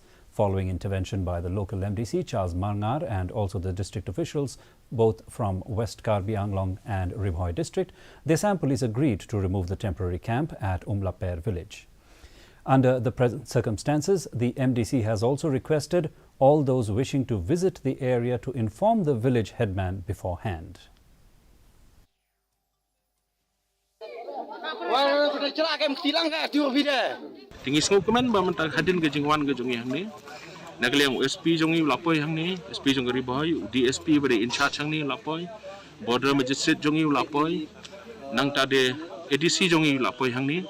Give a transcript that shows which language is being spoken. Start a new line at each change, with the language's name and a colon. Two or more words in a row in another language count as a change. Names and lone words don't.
English: Following intervention by the local MDC Charles Mangar and also the district officials, both from West Karbi Anglong and Ribhoi district, the Assam Police agreed to remove the temporary camp at Umlaper village. Under the present circumstances, the MDC has also requested all those wishing to visit the area to inform the village headman beforehand.
Karbi: Tinggi sengok kemen bamentang hadin ke jengwan ke jongi hang ni. Nakaliang SP jongi lapoi hang ni, SP jongi Ribhoi, DSP pada
English: in charge
Karbi: hang ni lapoi,
English: border magistrate
Karbi: jongi lapoi, nang tade ADC jongi lapoi hang ni.